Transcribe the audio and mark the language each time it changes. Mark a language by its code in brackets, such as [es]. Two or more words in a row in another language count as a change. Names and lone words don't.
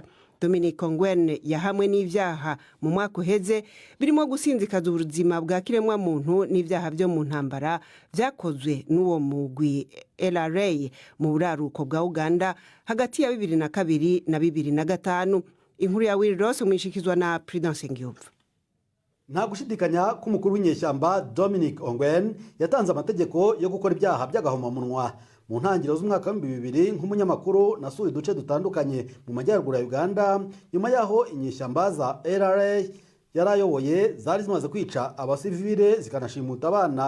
[rn] Dominic Ongwen yahamwe n'ivyaha mu mwaka uheze birimo gusinzikaza ubuzima bwa kiremwa muntu n'ivyaha byo mu ntambara vyakozwe n'uwo mugwi LRA mu buraruko bwa Uganda hagati ya 2002 na 2005. Inkuru ya Will Ross umwishikizwa na Prudence Ngiyumva. [rw] Nta gushidikanya ko umukuru w'inyeshyamba Dominic Ongwen yatanze amategeko yo gukora ibyaha by'agahomamunwa. Mu ntangiriro z'umwaka wa 2000 nk'umunyamakuru nasuye uduce dutandukanye mu majyaruguru ya Uganda, nyuma yaho inyeshyamba za LRA yarayoboye zari zimaze kwica abasivile zikanashimuta abana.